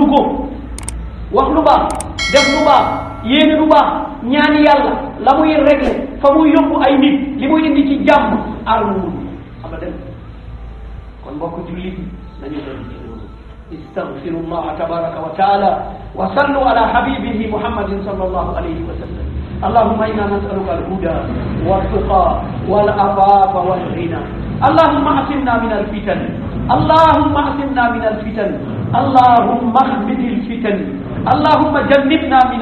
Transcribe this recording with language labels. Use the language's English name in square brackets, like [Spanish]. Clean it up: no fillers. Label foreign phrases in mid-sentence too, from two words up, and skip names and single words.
[Wolof] ko wax lu baax def lu baax yéene lu baax ñaani yàlla la muy régler fa muy yóbbu ay nit li muy indi ci jàmm arme munu ko abadan kon mbokk jullit nañu doon ci loolu [Arabic] أستغفر الله تبارك وتعالى وصلوا على حبيبه محمد صلى الله عليه وسلم اللهم إنا نسألك الهدى والتقى والعفاف والغنى اللهم أعصمنا من الفتن اللهم أعصمنا من الفتن اللهم اخبث الفتن اللهم جنبنا من